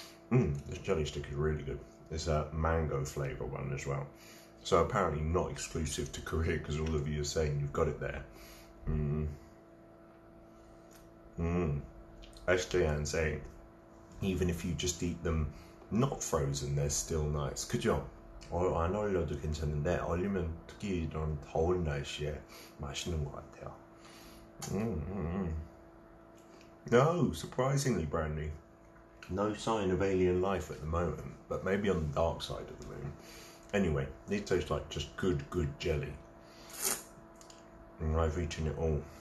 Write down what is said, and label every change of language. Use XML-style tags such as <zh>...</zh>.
<en>This jelly stick is really good. It's a mango flavour one as well. So apparently not exclusive to Korea, because all of you are saying you've got it there. SJN saying, even if you just eat them not frozen, they're still nice.</en> <ko>그죠? 안 얼려도 괜찮은데 얼리면 특히 이런 더운 날씨에 맛있는 것 같아요.</ko> <en>No, surprisingly, Brandy, no sign of alien life at the moment, but maybe on the dark side of the moon. Anyway, these taste like just good jelly. And I've eaten it all.</en>